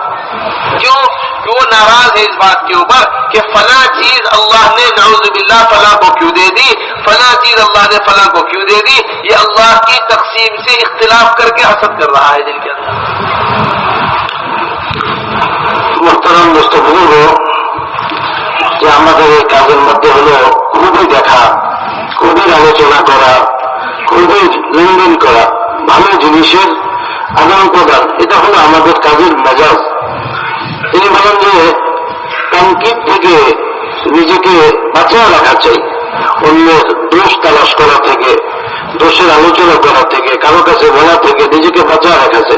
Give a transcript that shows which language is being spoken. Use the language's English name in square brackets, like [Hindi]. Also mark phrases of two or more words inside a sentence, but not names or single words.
[Urdu] کیوں کہ وہ ناراض ہے اس بات کے اوپر کہ فلاں چیز اللہ نے نعوذ باللہ فلاں کو کیوں دے دی، فلاں چیز اللہ نے فلاں کو کیوں دے دی، یہ اللہ کی تقسیم سے اختلاف کر کے حسد کر رہا ہے دل کے اندر۔ محترم دوستو بزرگو، [Bangla] যে আমাদের এই কাজের মধ্যে হলো খুবই দেখা, খুবই আলোচনা করা, খুবই লেনদেন করা, ভালো জিনিসের আদান প্রদান, এটা হলো আমাদের কাজের মেজাজ। তিনি বলেন যে তানকিদ থেকে নিজেকে বাঁচিয়ে রাখা চাই, অন্যের দোষ তালাশ করা থেকে, দোষের আলোচনা করা থেকে, কারো কাছে বলা থেকে নিজেকে বাঁচিয়ে রাখা চাই।